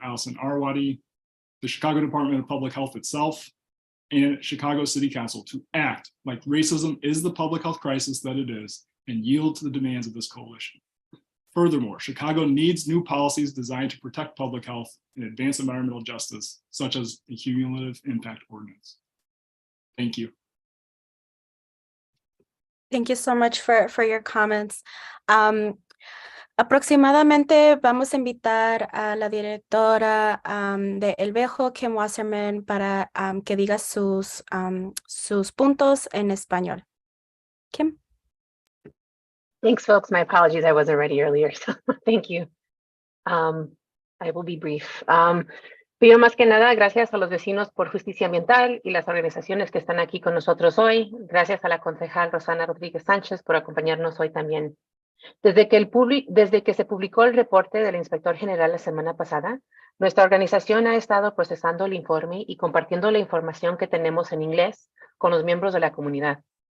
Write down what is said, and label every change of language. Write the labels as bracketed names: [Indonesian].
[English] Allison Arwady, the Chicago Department of Public Health itself, and Chicago City Council to act like racism is the public health crisis that it is and yield to the demands of this coalition. Furthermore, Chicago needs new policies designed to protect public health and advance environmental justice, such as the Cumulative Impact Ordinance. Thank you. Thank you so much for your comments. [Spanish] Aproximadamente vamos a invitar a la directora de El Vejo, Kim Wasserman, para que diga sus puntos en español. [English] Kim? Thanks, folks. My apologies. I wasn't ready earlier, so thank you. I will be brief. [Spanish] Primero, más que nada, gracias a los vecinos por justicia ambiental y las organizaciones que están aquí con nosotros hoy. Gracias a la concejal Rosana Rodríguez Sánchez por acompañarnos hoy también. Desde que se publicó el reporte del inspector general la semana pasada, nuestra organización ha estado procesando el informe y compartiendo la información que tenemos en inglés con los miembros de la comunidad.